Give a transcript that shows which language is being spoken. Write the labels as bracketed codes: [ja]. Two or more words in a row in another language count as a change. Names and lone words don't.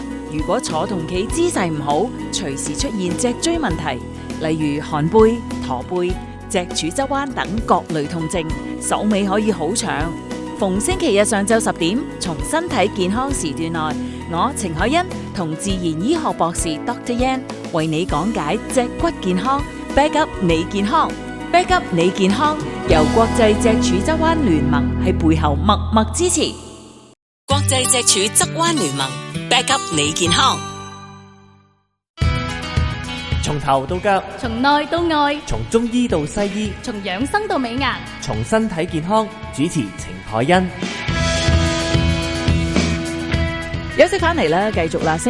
[yue] 如果坐同企姿勢唔好，隨時出現脊椎問題，例如寒背、駝背、脊柱側彎等各類痛症，手尾可以好長。逢星期日上晝10點，從身體健康時段內，我程海欣同自然醫學博士 Dr. Yan 為你講解脊骨健康 ， [en] back up [yue] 你健康。 [en] back up [yue] 你健康，由國際脊柱側彎聯盟喺背後默默支持。國際脊柱側彎聯盟 [en] back up [yue] 你健康。從頭到腳，從內到外，從中醫到西醫，從養生到美顏，從身體健康。主持程海欣。休息翻嚟咧，繼續啦。